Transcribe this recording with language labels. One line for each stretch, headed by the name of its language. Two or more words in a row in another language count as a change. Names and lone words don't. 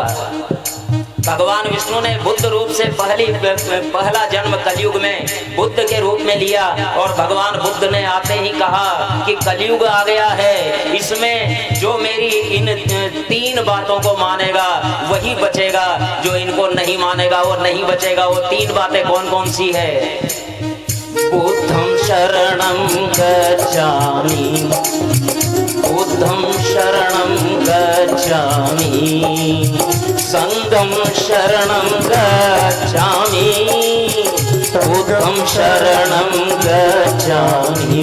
Hindi: भगवान विष्णु ने बुद्ध रूप से पहला जन्म कलयुग में बुद्ध के रूप में लिया। और भगवान बुद्ध ने आते ही कहा कि कलयुग आ गया है, इसमें जो मेरी इन 3 बातों को मानेगा वही बचेगा, जो इनको नहीं मानेगा वो नहीं बचेगा। वो 3 बातें कौन कौन सी है?
Pali: बुद्धं शरणं गच्छामि, बुद्धं शरणं गच्छामि, संघं शरणं गच्छामि, बुद्धं शरणं गच्छामि,